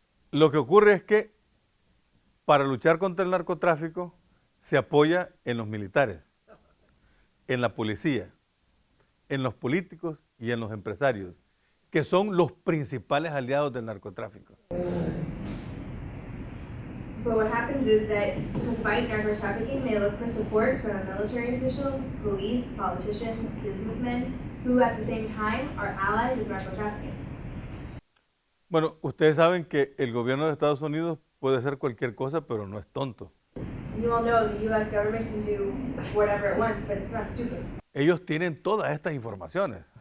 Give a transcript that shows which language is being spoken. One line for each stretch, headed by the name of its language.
Spanish: Lo que ocurre es que para luchar contra el narcotráfico se apoya en los militares, en la policía, en los políticos y en los empresarios, que son los principales aliados del narcotráfico.
English: But what happens is that to fight narco trafficking, they look for support from military officials, police, politicians, businessmen, who at the same time are allies of narco trafficking.
Spanish: Bueno, ustedes saben que el gobierno de Estados Unidos puede hacer cualquier cosa, pero no es tonto.
English: You all know the U.S. government can do whatever it wants, but it's not stupid.
Spanish: Ellos tienen todas estas informaciones.